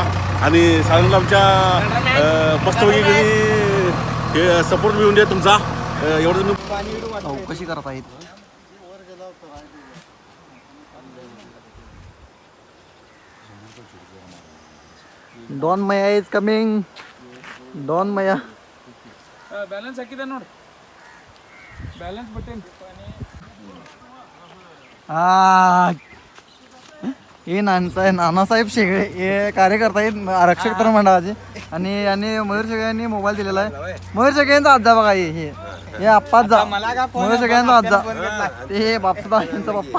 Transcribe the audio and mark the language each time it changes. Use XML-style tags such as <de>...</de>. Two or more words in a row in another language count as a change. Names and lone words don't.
<mr>आणि सारंगला आमच्या मस्तपैकी हे सपोर्ट मिळून द्या तुमचा. एवढं तुम्ही चौकशी करत आहेत. डॉन मया</mr> <en>is coming.</en> <mr>डॉन मया</mr> <kn>ಬ್ಯಾಲೆನ್ಸ್ ಹಾಕಿದೆ ನೋಡಿ.</kn> <en>balance button</en> <mr>हे नानासाहेब शेगळे हे कार्यकर्ता आहेत आरक्षक तर मंडळाचे. आणि यांनी मयूर शेगळ्यांनी मोबाईल दिलेला आहे. मयूर शेगळ्यांचा आजा बघा. हे आप्पाचा मयूर शेगळ्यांचा आजा, हे बापसा यांचा पप्पा.</mr>